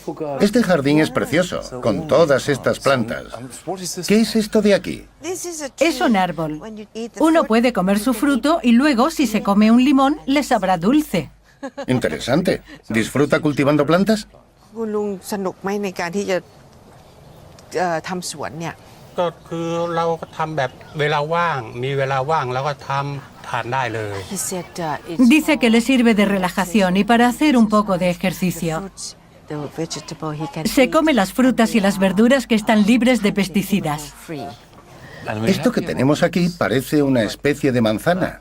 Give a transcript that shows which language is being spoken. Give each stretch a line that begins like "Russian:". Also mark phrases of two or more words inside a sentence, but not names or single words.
Spanish: Este jardín es precioso, con todas estas plantas. ¿Qué es esto de aquí? Es un árbol. Uno puede comer su fruto y luego, si se come un limón, le sabrá dulce. Interesante. ¿Disfruta cultivando plantas?
Thai: คุณลุงสนุกไหมในการที่จะทำสวนเนี่ย
Spanish: Dice que le sirve de relajación y para hacer un poco de ejercicio. Se come las frutas y las verduras que están libres de pesticidas. Esto que tenemos aquí parece una especie de manzana.